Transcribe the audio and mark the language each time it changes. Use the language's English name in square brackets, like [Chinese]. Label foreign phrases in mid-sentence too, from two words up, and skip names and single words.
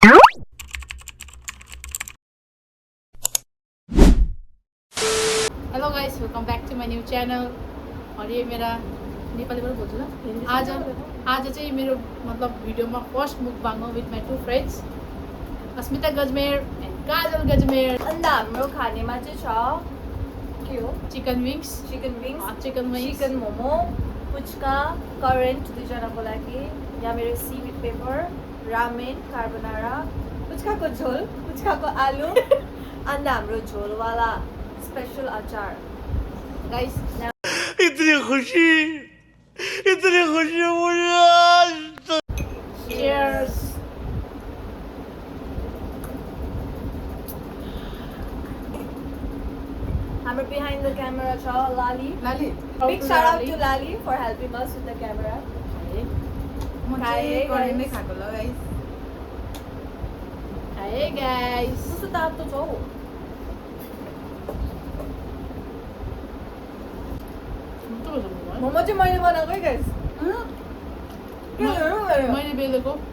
[English] Hello guys, welcome back to my new channel. [Hindi] और ये मेरा [Nepali] नेपालीबाट बोल्छु ल। आज चाहिँ मेरो मतलब भिडियोमा [English] first mukbang [Nepali] हो [English] with my two friends [Nepali] अस्मिता गजमेर एन्ड काजल गजमेर। अन्त हाम्रो खानेमा चाहिँ छ के हो, [English] chicken wings, [Nepali] चिकन मोमो, पुच्का, करेन्ट दुईजनाको लागि, या मेरो [English] seaweed paper, [Nepali] रामेन, कार्बोनारा, पुच्काको झोल, पुच्काको आलु, अन्त हाम्रो झोलवाला स्पेशल अचार। गाइस [Hindi] इतनी खुशी मुझे आज तक। चियर्स। [Nepali] हाम्रो [English] behind the camera [Nepali] छ लाली। [English] Big shout out to Lali for helping us with the camera. [Nepali] खाए गाइस। कस्तो तातो छ हौ। मोमो चाहिँ मैले बनाएको है गाइस। मैले बेलेको